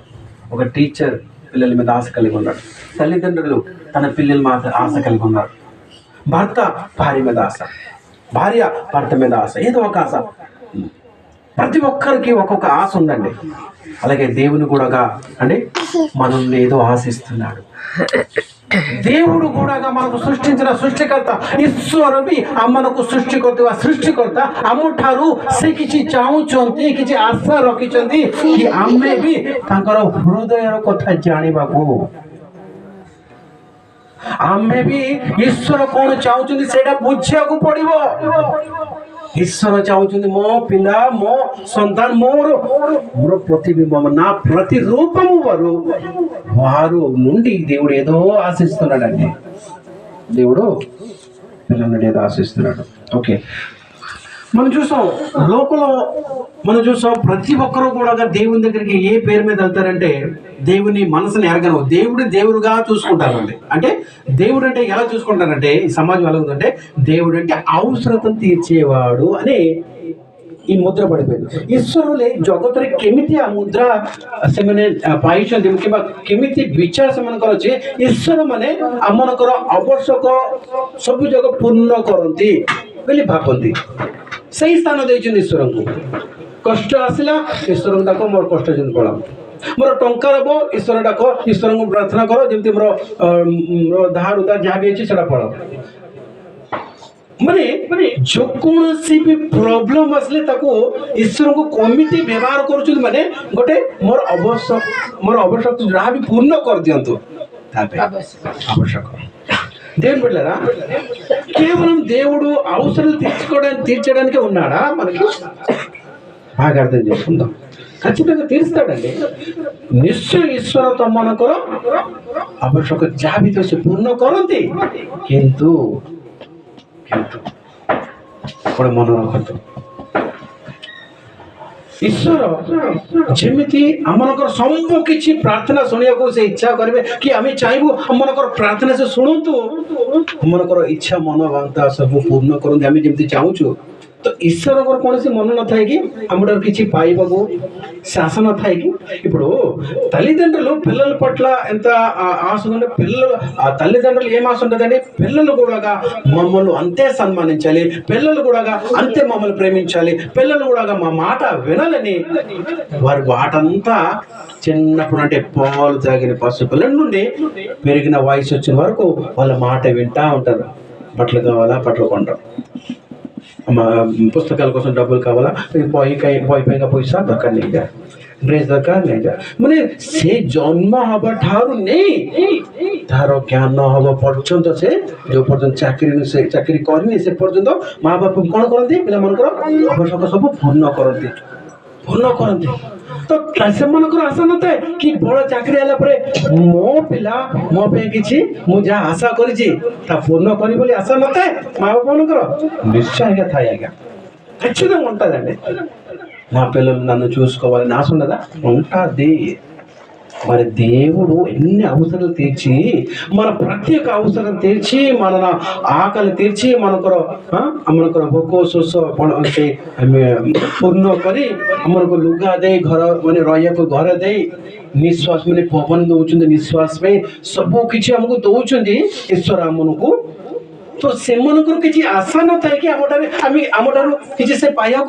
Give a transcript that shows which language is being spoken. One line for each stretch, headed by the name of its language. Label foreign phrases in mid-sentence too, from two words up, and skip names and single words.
Telugu: ఒక టీచర్ పిల్లల మీద ఆశ కలిగి ఉన్నాడు, తల్లిదండ్రులు తన పిల్లల మీద ఆశ కలిగి ఉన్నారు, భర్త భార్య మీద ఆశ, భార్య భర్త మీద ఆశ, ఏదో ఒక ఆశ. ప్రతి ఒక్కరికి ఒక్కొక్క ఆశ ఉందండి. అలాగే దేవుని కూడా అంటే మనల్ని ఏదో ఆశిస్తున్నాడు. దేవుడు కూడా మనకు సృష్టించిన సృష్టికర్త
Odia: ଈଶ୍ୱର ବି ଆମମାନଙ୍କୁ ସୃଷ୍ଟି କରୁଥିବା ସୃଷ୍ଟିକର୍ତ୍ତା ଆମଠାରୁ ସେ କିଛି ଚାହୁଁଛନ୍ତି, କିଛି ଆଶା ରଖିଛନ୍ତି କି ଆମେ ବି ତାଙ୍କର ହୃଦୟର କଥା ଜାଣିବାକୁ, ଆମେ ବି ଈଶ୍ୱର କ'ଣ ଚାହୁଁଛନ୍ତି ସେଇଟା ବୁଝିବାକୁ ପଡ଼ିବ। ଈଶ୍ୱର ଚାହୁଁଛନ୍ତି ମୋ ପିଲା, ମୋ ସନ୍ତାନ ମୋର
Telugu: ప్రతిబింబం, నా ప్రతిరూపము వారు నుండి దేవుడు ఏదో ఆశిస్తున్నాడండి. దేవుడు పిల్లల నుండి ఏదో ఆశిస్తున్నాడు. ఓకే, మనం చూసాం లోకంలో, మనం చూసాం ప్రతి ఒక్కరూ కూడా దేవుని దగ్గరికి ఏ పేరు మీద వెళ్తారంటే దేవుని మనసుని ఎరగను, దేవుడుగా చూసుకుంటారండి. అంటే దేవుడు అంటే ఎలా చూసుకుంటారంటే ఈ సమాజం ఎలా ఉందంటే దేవుడు అంటే అవసరతను తీర్చేవాడు అని ఈ
Odia: ମୁଦ୍ରା ପଡ଼ିପାରିବ। ଈଶ୍ୱର ଜଗତରେ କେମିତି ଆ ମୁଦ୍ରା ସେମାନେ ପାଇଛନ୍ତି କିମ୍ବା କେମିତି ବିଚାର ସେମାନଙ୍କର ଅଛି, ଈଶ୍ୱର ମାନେ ଆମମାନଙ୍କର ଆବଶ୍ୟକ ସବୁ ଯାକ ପୂର୍ଣ୍ଣ କରନ୍ତି ବୋଲି ଭାବନ୍ତି। ସେଇ ସ୍ଥାନ ଦେଇଛନ୍ତି ଈଶ୍ୱରଙ୍କୁ। କଷ୍ଟ ଆସିଲା ଈଶ୍ୱରଙ୍କୁ ଡାକ, ମୋର କଷ୍ଟ ଯେମିତି ପଳାଅ, ମୋର ଟଙ୍କା ଦେବ ଈଶ୍ୱର ଡାକ, ଈଶ୍ୱରଙ୍କୁ ପ୍ରାର୍ଥନା କର ଯେମିତି ମୋର ଧାର ଉଧାର ଯାହା ବି ଅଛି ସେଟା ପଳାଅ। ମାନେ ଯେକୌଣସି ବି ପ୍ରୋବ୍ଲେମ ଆସିଲେ ତାକୁ ଈଶ୍ୱରଙ୍କୁ କେମିତି ବ୍ୟବହାର କରୁଛନ୍ତି, ମାନେ ଗୋଟେ ମୋର ଆବଶ୍ୟକ ଯାହା ବି ପୂର୍ଣ୍ଣ କରିଦିଅନ୍ତୁ
Telugu: ఆవశ్యక దేవుని బిడ్డలారా, కేవలం దేవుడు అవసరాలు తీర్చడానికే ఉన్నాడా మనకి? బాగా అర్థం చేసుకుందాం, ఖచ్చితంగా తీరుస్తాడండి।
Odia: ନିଶ୍ଚୟ ଈଶ୍ୱର ତମମାନଙ୍କର ଆବଶ୍ୟକ ଯାହା ବି ସେ ପୂର୍ଣ୍ଣ କରନ୍ତି, କିନ୍ତୁ ଗୋଟେ ମନେ ରଖନ୍ତୁ, ଈଶ୍ୱର ଯେମିତି ଆମମାନଙ୍କର ସବୁ କିଛି ପ୍ରାର୍ଥନା ଶୁଣିବାକୁ ସେ ଇଚ୍ଛା କରିବେ କି ଆମେ ଚାହିଁବୁ ଆମମାନଙ୍କର ପ୍ରାର୍ଥନା ସେ ଶୁଣନ୍ତୁ, ଆମମାନଙ୍କର ଇଚ୍ଛା ମନୋବାଞ୍ଛା ସବୁ ପୂର୍ଣ୍ଣ କରନ୍ତୁ ଆମେ ଯେମିତି ଚାହୁଁଛୁ। ତ ଈଶ୍ୱରଙ୍କର କୌଣସି ମନ ନଥାଏ କି ଆମଠାରୁ କିଛି పాయిବାକୁ ସେ ఆశ నଥାଏ କି?
Telugu: ఇప్పుడు తల్లిదండ్రులు పిల్లల పట్ల ఎంత ఆశ ఉందంటే తల్లిదండ్రులు ఏం ఆశ ఉంటుందండి? పిల్లలు కూడా మమ్మల్ని అంతే సన్మానించాలి, పిల్లలు కూడా అంతే మమ్మల్ని ప్రేమించాలి, పిల్లలు కూడా మా మాట వినాలని వారి వాటంతా చిన్నప్పుడు అంటే పాలు తాగిన పసిపిల్లల నుండి పెరిగిన వయసు వచ్చిన వరకు వాళ్ళ మాట వింటా ఉంటారు। బట్టలు కావాలా, బట్టలు కొంటారు, पुस्तकाल కోసం డబ్బులు కావాలా,
Odia: ପଇକା ପଇସା ଦରକାର ନେଇଯା, ଡ୍ରେସ୍ ଦରକାର ନେଇଯା। ମାନେ ସେ ଜନ୍ମ ହେବା ଠାରୁ ନେଇ ତାର ଜ୍ଞାନ ହବ ପର୍ଯ୍ୟନ୍ତ, ସେ ଯୋଉ ପର୍ଯ୍ୟନ୍ତ ଚାକିରି କରିନି ସେ ପର୍ଯ୍ୟନ୍ତ ମା ବାପା କ'ଣ କରନ୍ତି? ପିଲାମାନଙ୍କର ଆବଶ୍ୟକ ସବୁ ପୂର୍ଣ୍ଣ କରନ୍ତି। ତ ସେମାନଙ୍କର ଆଶା ନଥାଏ କି ବଡ଼ ଚାକିରି ହେଲା ପରେ ମୋ ପିଲା ମୋ ପାଇଁ କିଛି ମୁଁ ଯାହା ଆଶା କରିଛି ତା ପୂର୍ଣ୍ଣ କରିବି ବୋଲି ଆଶା ନଥାଏ ମା ବାପାମାନଙ୍କର? నిశ్చୟ ఆశ ଥାଏ ଆଜ୍ଞା,
Telugu: ఖచ్చితంగా ఉంటుందండి। నా పిల్లలు నన్ను చూసుకోవాలని ఆశ ఉండదా? ఉంటుంది। మరి దేవుడు ఎన్ని అవసరాలు తీర్చి, మన ప్రతి ఒక్క అవసరం తీర్చి, మన ఆకలి తీర్చి,
Odia: మనଙ୍କର ଭୋକ ଶୋଷ ପୂର୍ଣ୍ଣ କରି ଆମକୁ ଲୁଗା ଦେଇ ଘର ମାନେ ରହିବାକୁ ଘର ଦେଇ ନିଶ୍ୱାସ ମାନେ ପବନ ଦଉଛନ୍ତି, ନିଶ୍ୱାସ ପାଇଁ ସବୁ କିଛି ଆମକୁ ଦଉଛନ୍ତି ଈଶ୍ୱର ଆମମାନଙ୍କୁ। ତ ସେମାନଙ୍କର କିଛି ଆଶା ନଥାଏ କି ଆମଠାରୁ କିଛି ସେ ପାଇବାକୁ?